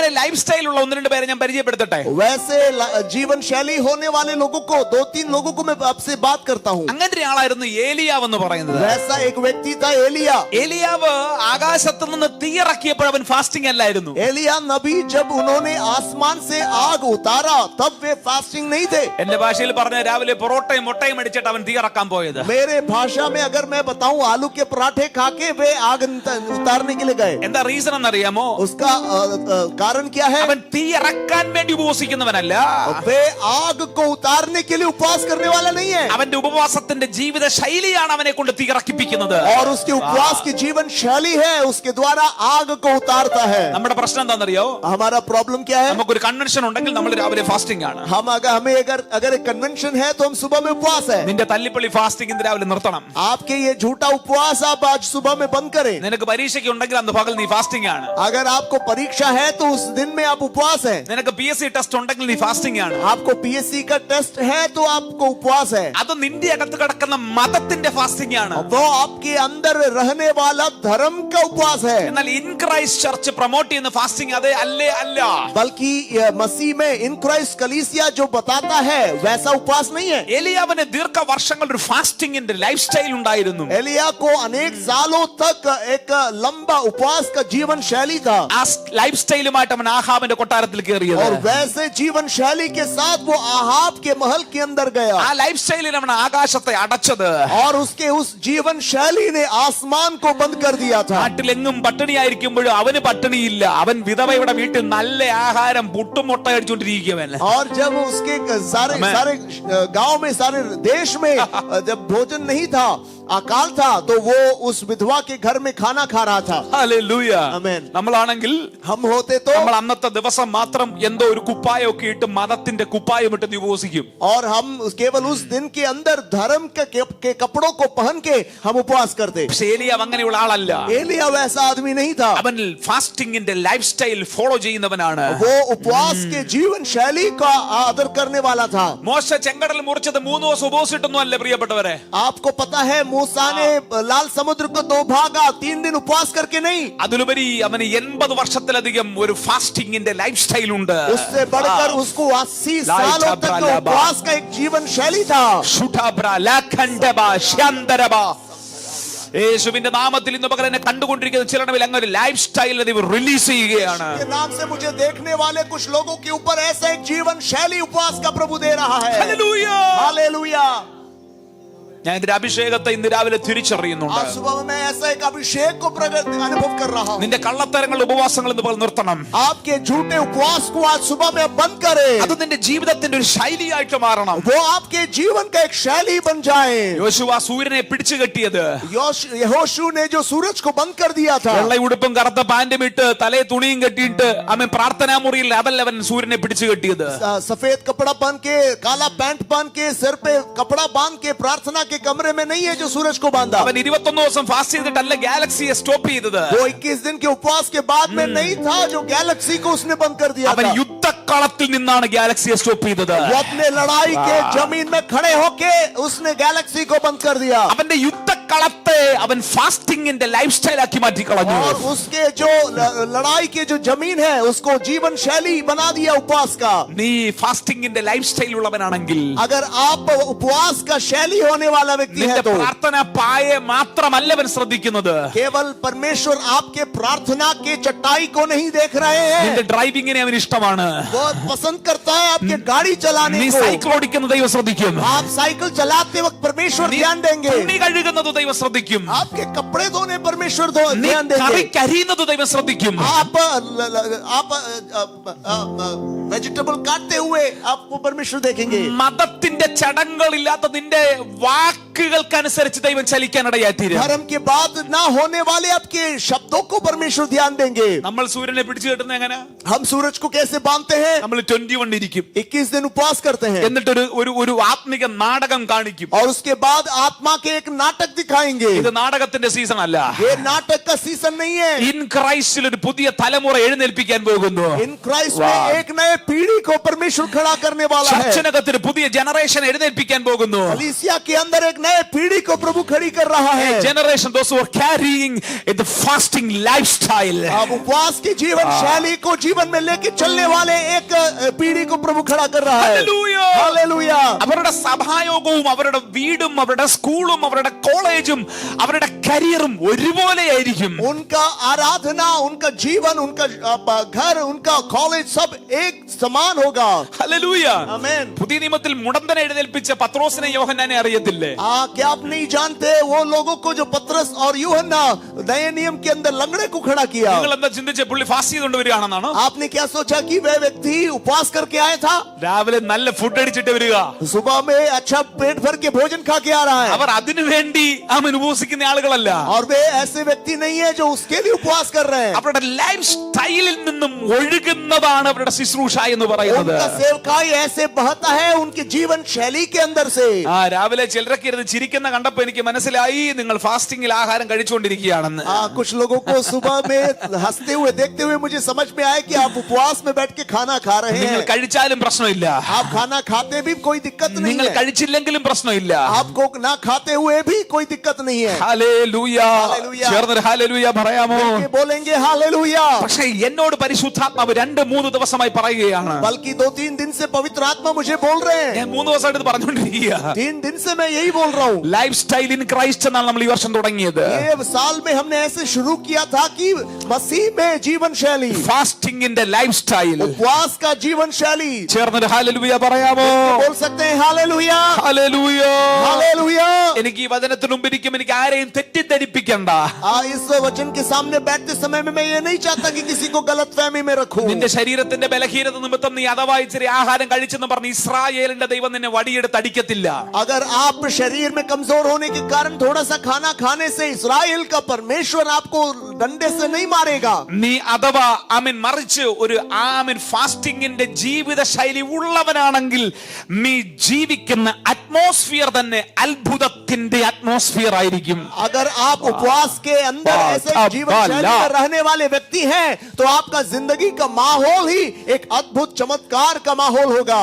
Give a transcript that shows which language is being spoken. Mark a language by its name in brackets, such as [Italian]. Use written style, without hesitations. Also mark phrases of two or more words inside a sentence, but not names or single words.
[Malayalam] അങ്ങനെ [English] life style [Malayalam] ഉള്ള ഒന്ന് രണ്ട് പേരെ ഞാൻ പരിചയപ്പെടുത്തട്ടെ. [Hindi] वैसे जीवन शैली होने वाले लोगों को 2-3 लोगों को मैं आपसे बात करता हूँ. [Malayalam] അങ്ങനത്തെ ആളായിരുന്നു ഏലിയാവ് എന്ന് പറയുന്നത്. [Hindi] वैसा एक व्यक्ति था एलिया. [Malayalam] ഏലിയാവ് ആകാശത്ത് നിന്ന് തീയിറക്കിയപ്പോൾ അവൻ ഫാസ്റ്റിംഗ് അല്ലായിരുന്നു. [Hindi] एलिया नबी जब उन्होंने आसमान से आग उतारा तब वे फास्टिंग नहीं थे. [Malayalam] എന്റെ ഭാഷയിൽ പറഞ്ഞ രാവിലെ പൊറോട്ടയും മുട്ടയും അടിച്ചിട്ട് അവൻ തീയിറക്കാൻ പോയത്. [Hindi] मेरे भाषा में अगर मैं बताऊं आलू के पराठे खा के वे आग उतारने के लिए गए. [Malayalam] എന്താ റീസൺ എന്നറിയാമോ? [Hindi] उसका कारण क्या है? [Malayalam] അവൻ തീയിറക്കാൻ വേണ്ടി ഉപവസിക്കുന്നവനല്ല. [Hindi] वे आग को उतारने के लिए उपवास करने वाला नहीं है. [Malayalam] അവന്റെ ഉപവാസത്തിന്റെ ജീവിത ശൈലിയാണ് അവനെ കൊണ്ട് തീയിറക്കിപ്പിക്കുന്നത്. [Hindi] और उसके उपवास की जीवन शैली है उसके द्वारा आग को उतारता है. [Malayalam] നമ്മുടെ പ്രശ്നം എന്താണെന്നറിയോ? [Hindi] हमारा प्रॉब्लम क्या है? [Malayalam] നമുക്കൊരു കൺവെൻഷൻ ഉണ്ടെങ്കിൽ നമ്മൾ രാവിലെ ഫാസ്റ്റിംഗ് ആണ്. [Hindi] हमें अगर एक कन्वेंशन है तो हम सुबह में उपवास है. [Malayalam] നിന്റെ തല്ലിപ്പള്ളി ഫാസ്റ്റിംഗ് ഇന്ന് രാവിലെ നിർത്തണം. [Hindi] आपके ये झूठा उपवास आप आज सुबह में बंद करें. [Malayalam] നിനക്ക് പരീക്ഷയ്ക്ക് ഉണ്ടെങ്കിൽ അന്ന് പകൽ നീ ഫാസ്റ്റിംഗ് ആണ്. [Hindi] अगर आपको परीक्षा है तो उस दिन में आप उपवास है. [Malayalam] നിനക്ക് PSC ടെസ്റ്റ് ഉണ്ടെങ്കിൽ നീ ഫാസ്റ്റിംഗ് ആണ്. [Hindi] आपको PSC का टेस्ट है तो आपको उपवास है. [Malayalam] അത് നിന്റെ അകത്ത് കിടക്കുന്ന മതത്തിന്റെ ഫാസ്റ്റിംഗ് ആണ്. [Hindi] वो आपके अंदर रहने वाला धर्म का उपवास है. [Malayalam] എന്നാൽ ഇൻ ക്രൈസ്റ്റ് [English] church promote [Malayalam] ചെയ്യുന്ന ഫാസ്റ്റിംഗ് അതേ അല്ലേ അല്ല. [Hindi] बल्कि मसीह में इन क्राइस्ट कलीसिया जो बताता है वैसा उपवास नहीं है. [Malayalam] ഏലിയാവിന് ദീർഘവർഷങ്ങൾ ഒരു ഫാസ്റ്റിംഗിന്റെ [English] life style [Malayalam] ഉണ്ടായിരുന്നു. [Hindi] एलिया को अनेक सालों तक एक लंबा उपवास का जीवन शैली था [Malayalam] ആ [English] life style-umaayittu [Malayalam] അവൻ ആഹാബിന്റെ കൊട്ടാരത്തിൽ കയറിയത്. [Hindi] और वैसे जीवन शैली के साथ वो आहाब के महल के अंदर गया [Malayalam] ആ [English] life style-il [Malayalam] അവൻ ആകാശത്തെ അടച്ചത്. [Hindi] और उसके उस जीवन शैली ने आसमान को बंद कर दिया था. [Malayalam] നാട്ടിലെങ്ങും പട്ടിണിയായിരിക്കുമ്പോഴും അവന് പട്ടിണിയില്ല. അവൻ വിധവയുടെ വീട്ടിൽ നല്ല ആഹാരം പുട്ടും മുട്ട അടിച്ചുകൊണ്ടിരിക്കുകയല്ല. [Hindi] और जब उसके सारे गांव में सारे देश में जब भोजन नहीं था, अकाल था, तो वो उस विधवा के घर में खाना खा रहा था. [Malayalam] ഹല്ലേലൂയ. ആമേൻ. നമ്മളാണെങ്കിൽ [Hindi] हम होते तो [Malayalam] നമ്മൾ അന്നത്തെ ദിവസം മാത്രം എന്തോ ഒരു കുപ്പായൊക്കെ ഇട്ട് മതത്തിന്റെ കുപ്പായം ഇട്ട് ഉപവസിക്കും. [Hindi] और हम केवल उस दिन के अंदर धर्म के कपड़ों को पहन के हम उपवास करते. [Malayalam] പക്ഷേ ഏലിയാവ് അങ്ങനെയുള്ള ആളല്ല. [Hindi] एलिया वैसा आदमी नहीं था. [Malayalam] അവൻ ഫാസ്റ്റിംഗിന്റെ [English] life style follow [Malayalam] ചെയ്യുന്നവനാണ്. [Hindi] वो उपवास के जीवन शैली का आदर करने वाला था. [Malayalam] മോശ ചെങ്കടൽ മുറിച്ചത് 3 ദിവസം ഉപവസിട്ടൊന്നും അല്ല പ്രിയപ്പെട്ടവരെ. [Hindi] आपको पता है मूसा ने लाल समुद्र को 2 भागा, 3 दिन उपवास करके नहीं. [Malayalam] അതിലുപരി അവന് 80 വർഷത്തിലധികം ഒരു ഫാസ്റ്റിംഗിന്റെ [English] life style [Malayalam] ഉണ്ട്. [Hindi] उससे बढ़कर उसको 80 सालों तक का उपवास का एक जीवन शैली था. [Malayalam] യേശുവിന്റെ നാമത്തിൽ ഇന്ന് പകരം എന്നെ കണ്ടുകൊണ്ടിരിക്കുന്ന ചിലരിൽ അങ്ങനെ ഒരു [English] life style release [Malayalam] ചെയ്യുകയാണ്. [Hindi] के नाम से मुझे देखने वाले कुछ लोगों के ऊपर ऐसा एक जीवन शैली उपवास का प्रभु दे रहा है. [Malayalam] ഹല്ലേലൂയ. [Hindi] हालेलुया. [Malayalam] ഞാൻ ഇതിന്റെ അഭിഷേകത്തെ ഇന്ന് രാവിലെ തിരിച്ചറിയുന്നുണ്ട്. [Hindi] आज सुबह में ऐसा एक अभिषेक को अनुभव कर रहा हूं. [Malayalam] നിന്റെ കള്ളത്തരങ്ങൾ ഉപവാസങ്ങൾ ഇന്ന് പകൽ നിർത്തണം. [Hindi] आपके झूठे उपवास को आज सुबह में बंद करें. [Malayalam] അത് നിന്റെ ജീവിതത്തിന്റെ ഒരു ശൈലിയായിട്ട് മാറണം. [Hindi] वो आपके जीवन का एक शैली बन जाए. [Malayalam] യോശുവ സൂര്യനെ പിടിച്ചു കെട്ടിയത് [Hindi] यहोशू ने जो सूरज को बंद कर दिया था, [Malayalam] വെള്ള ഉടുപ്പും കറുത്ത പാന്റും ഇട്ട് തലയെ തുണിയും കെട്ടിയിട്ട് അവൻ പ്രാർത്ഥനാ മുറിയിൽ അതല്ല അവൻ സൂര്യനെ പിടിച്ചു കെട്ടിയത്. [Hindi] सफेद कपड़ा पहन के, काला पैंट पहन के, सिर पे कपड़ा बांध के प्रार्थना के कमरे में नहीं है जो सूरज को बांधा. [Malayalam] അവൻ 21 ദിവസം ഫാസ്റ്റ് ചെയ്തിട്ടല്ല [English] galaxy-ye stop [Malayalam] ചെയ്തത്. [Hindi] वो 21 दिन के उपवास के बाद में नहीं था जो गैलेक्सी को उसने बंद कर दिया [Malayalam] അവൻ [Hindi] था. [Malayalam] യുദ്ധക്കളത്തിൽ നിന്നാണ് [English] galaxy-ye stop [Malayalam] ചെയ്തത്. [Hindi] वो अपने लड़ाई के जमीन में खड़े होके उसने गैलेक्सी को बंद कर दिया. [Malayalam] അവന്റെ യുദ്ധക്കളത്തെ അവൻ ഫാസ്റ്റിംഗിന്റെ [English] life style [Malayalam] ആക്കി മാറ്റി കളഞ്ഞു. [Hindi] और उसके जो लड़ाई के जो जमीन है उसको जीवन शैली बना दिया उपवास का. [Malayalam] നീ ഫാസ്റ്റിംഗിന്റെ [English] life style [Malayalam] ഉള്ളവനാണെങ്കിൽ [Hindi] अगर आप उपवास का शैली होने वाला व्यक्ति है [Malayalam] നിന്റെ [Hindi] तो [Malayalam] പ്രാർത്ഥന പായെ മാത്രമല്ല അവൻ ശ്രദ്ധിക്കുന്നത്. [Hindi] केवल परमेश्वर आपके प्रार्थना के चटाई को नहीं देख रहे हैं. [Malayalam] നിന്റെ ഡ്രൈവിംഗിനെ അവൻ ഇഷ്ടമാണ്. [Hindi] वो पसंद करता है आपके गाड़ी चलाने [Malayalam] നീ [Hindi] को. [Malayalam] സൈക്കിൾ ഓടിക്കുന്ന ദൈവം ശ്രദ്ധിക്കും. [Hindi] आप साइकिल चलाते वक्त परमेश्वर ध्यान देंगे. [Malayalam] തുണി കഴുകുന്നത് ദൈവം ശ്രദ്ധിക്കും. [Hindi] आपके कपड़े धोने परमेश्वर [Malayalam] നീ [Hindi] ध्यान देंगे. [Malayalam] കറി കരിയുന്നത് ദൈവം ശ്രദ്ധിക്കും. [Hindi] आप वेजिटेबल काटते हुए आपको परमेश्वर देखेंगे. [Malayalam] മതത്തിന്റെ ചടങ്ങുകളില്ലാത്ത നിന്റെ വാക്കുകൾക്കനുസരിച്ച് ദൈവം ചലിക്കാനിടയായിത്തീരും. [Hindi] धर्म के बाद ना होने वाले आपके शब्दों को परमेश्वर ध्यान देंगे. [Malayalam] നമ്മൾ സൂര്യനെ പിടിച്ചു കെട്ടുന്ന എങ്ങനെ? [Hindi] हम सूरज को कैसे बांधते हैं? [Malayalam] നമ്മൾ 21 ഇരിക്കും. [Hindi] 21 दिन उपवास करते हैं [Malayalam] എന്നിട്ട് ഒരു ആത്മിക നാടകം കാണിക്കും. [Hindi] और उसके बाद आत्मा के एक नाटक दिखाएंगे. [Malayalam] ഇത് നാടകത്തിന്റെ സീസൺ അല്ല. [Hindi] ये नाटक का सीजन नहीं है. [Malayalam] ഇൻ ക്രൈസ്റ്റിൽ ഒരു പുതിയ തലമുറ എഴുന്നേൽപ്പിക്കാൻ പോകുന്നു. [Hindi] इन क्राइस्ट में एक नए पीढ़ी को परमेश्वर खड़ा करने वाला है. [Malayalam] ചർച്ചിനകത്ത് ഒരു പുതിയ ജനറേഷൻ എഴുന്നേൽപ്പിക്കാൻ പോകുന്നു. [Hindi] कलीसिया के अंदर एक नए पीढ़ी को प्रभु खड़ी कर रहा है. [English] generation those who are carrying the fasting lifestyle. [Hindi] अब उपवास की जीवन शैली को जीवन में लेके चलने वाले एक पीढ़ी को प्रभु खड़ा कर रहा है. Hallelujah. हालेलुया. [Malayalam] അവരുടെ സഭായോഗവും അവരുടെ വീടും അവരുടെ സ്കൂളും അവരുടെ കോളേജും അവരുടെ കരിയറും ഒരുപോലെയായിരിക്കും. [Hindi] उनका आराधना, उनका जीवन, उनका घर, उनका कॉलेज सब एक समान होगा. [Malayalam] ഹല്ലേലൂയ. [Hindi] आमीन. [Malayalam] പുതിയ നിയമത്തിൽ മുടന്തനെ എഴുന്നേൽപ്പിച്ച പത്രോസിനെ യോഹന്നാനെ അറിയത്തില്ലേ? [Hindi] क्या आप नहीं जानते वो लोगों को जो पतरस और यूहन्ना नए नियम के अंदर लंगड़े को खड़ा किया? [Malayalam] നിങ്ങൾ എന്താ ചിന്തിച്ച പുള്ളി ഫാസ്റ്റ് ചെയ്തുകൊണ്ട് വരികയാണെന്നാണോ? [Hindi] आपने क्या सोचा कि वह व्यक्ति उपवास करके आया था? [Malayalam] രാവിലെ നല്ല ഫുഡ് അടിച്ചിട്ട് വരിക. [Hindi] सुबह में अच्छा पेट भर के भोजन खा के आ रहा है. [Malayalam] അവർ അതിനു വേണ്ടി അവൻ ഉപവസിക്കുന്ന ആളുകളല്ല. [Hindi] और वे ऐसे व्यक्ति नहीं है जो उसके लिए उपवास कर रहे हैं. [Malayalam] അവരുടെ [English] life style-il [Malayalam] നിന്നും ഒഴുകുന്നതാണ് അവരുടെ ശുശ്രൂഷ എന്ന് പറയുന്നത്. [Hindi] उनका सेवकाई ऐसे बहता है उनके जीवन शैली के अंदर से. [Malayalam] രാവിലെ ചിലരൊക്കെ ഇരുന്ന് ചിരിക്കുന്ന കണ്ടപ്പോ എനിക്ക് മനസ്സിലായി നിങ്ങൾ ഫാസ്റ്റിംഗിൽ ആഹാരം കഴിച്ചുകൊണ്ടിരിക്കുകയാണെന്ന്. [Hindi] कुछ लोगों को सुबह में हंसते हुए देखते हुए मुझे समझ में आया कि आप उपवास में बैठ के खाना खा रहे [Malayalam] നിങ്ങൾ [Hindi] हैं. [Malayalam] കഴിച്ചാലും പ്രശ്നമില്ല. [Hindi] आप खाना खाते भी कोई दिक्कत नहीं [Malayalam] നിങ്ങൾ [Hindi] है. [Malayalam] കഴിച്ചില്ലെങ്കിലും പ്രശ്നമില്ല. [Hindi] आपको ना खाते हुए भी कोई दिक्कत नहीं है. [Malayalam] ഹല്ലേലൂയ. ഹല്ലേലൂയ. ചേർന്നൊരു ഹല്ലേലൂയ പറയാമോ? [Hindi] ये बोलेंगे हालेलुया. [Malayalam] പക്ഷേ എന്നോട് പരിശുദ്ധാത്മാവ് 2-3 ദിവസമായി പറയുകയാണ്. [Hindi] बल्कि 2-3 दिन से पवित्र आत्मा मुझे बोल रहे हैं. [Malayalam] ഞാൻ 3 ദിവസമായിട്ട് ഇത് പറഞ്ഞുകൊണ്ടിരിക്കുക. [Hindi] 3 दिन से मैं यही बोल रहा हूँ. [English] life style in Christ [Malayalam] എന്നാണ് നമ്മൾ ഈ വർഷം തുടങ്ങിയത്. [Hindi] ये साल में हमने ऐसे शुरू किया था कि मसीह में जीवन शैली, [Malayalam] ഫാസ്റ്റിംഗിന്റെ [English] life style. [Hindi] उपवास का जीवन शैली. [Malayalam] ചേർന്നൊരു ഹല്ലേലൂയ പറയാമോ? [Hindi] बोल सकते हैं हालेलुया, [Malayalam] ഹല്ലേലൂയ. [Hindi] हालेलुया. [Malayalam] എനിക്ക് ഈ വചനത്തിന് മുമ്പിരിക്കും എനിക്ക് ആരെയും തെറ്റിദ്ധരിപ്പിക്കണ്ട. [Hindi] इस वचन के सामने बैठते समय में मैं ये नहीं चाहता कि किसी को गलतफहमी में रखूं. [Malayalam] നിന്റെ ശരീരത്തിന്റെ ബലഹീനത നിമിത്തം നീ അഥവാ ഇച്ചിരി ആഹാരം കഴിച്ചെന്ന് പറഞ്ഞ് ഇസ്രായേലിന്റെ ദൈവം നിന്നെ വടിയെടുത്ത് അടിക്കത്തില്ല. [Hindi] अगर आप शरीर में कमजोर होने के कारण थोड़ा सा खाना खाने से इस्राएल का परमेश्वर आपको डंडे से नहीं मारेगा. [Malayalam] നീ അഥവാ മറിച്ച് ഒരു ഫാസ്റ്റിംഗിന്റെ ജീവിത ശൈലി ഉള്ളവനാണെങ്കിൽ നീ ജീവിക്കുന്ന അറ്റ്മോസ്ഫിയർ തന്നെ അത്ഭുതത്തിന്റെ അറ്റ്മോസ്ഫിയർ ആയിരിക്കും. [Hindi] अगर आप उपवास के अंदर ऐसे जीवन शैली में रहने वाले व्यक्ति हैं तो आपका जिंदगी का माहौल ही एक अद्भुत चमत्कार का माहौल होगा.